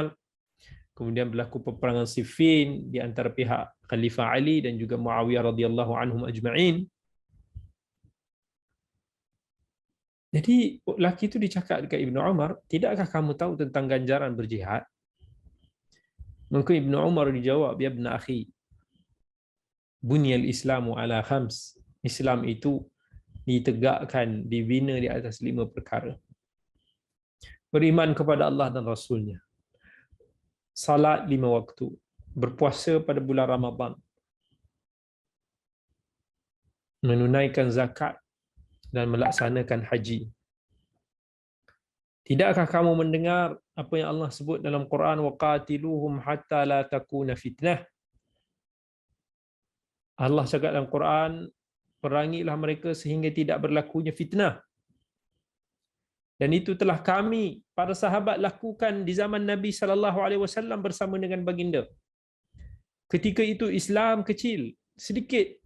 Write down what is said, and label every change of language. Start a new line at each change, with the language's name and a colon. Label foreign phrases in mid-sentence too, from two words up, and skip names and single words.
Malay: Kemudian berlaku peperangan Siffin di antara pihak Khalifah Ali dan juga Muawiyah
Arabic: radhiyallahu anhum ajma'in.
Malay: Jadi lelaki itu dicakap dekat Ibnu Umar, "Tidakkah kamu tahu tentang ganjaran berjihad?" Maka Ibnu Umar dijawab,
Arabic: "Ya ibn akhi, bunyal Islamu ala khams."
Malay: Islam itu ditegakkan, dibina di atas 5 perkara. Beriman kepada Allah dan Rasulnya, salat 5 waktu, berpuasa pada bulan Ramadan, menunaikan zakat dan melaksanakan haji. Tidakkah kamu mendengar apa yang Allah sebut dalam Quran,
Arabic: waqatiluhum hatta la takuna fitnah?
Malay: Allah cakap dalam Quran, perangilah mereka sehingga tidak berlakunya fitnah. Dan itu telah kami para sahabat lakukan di zaman Nabi
Arabic: sallallahu alaihi wasallam
Malay: bersama dengan baginda. Ketika itu Islam kecil, sedikit.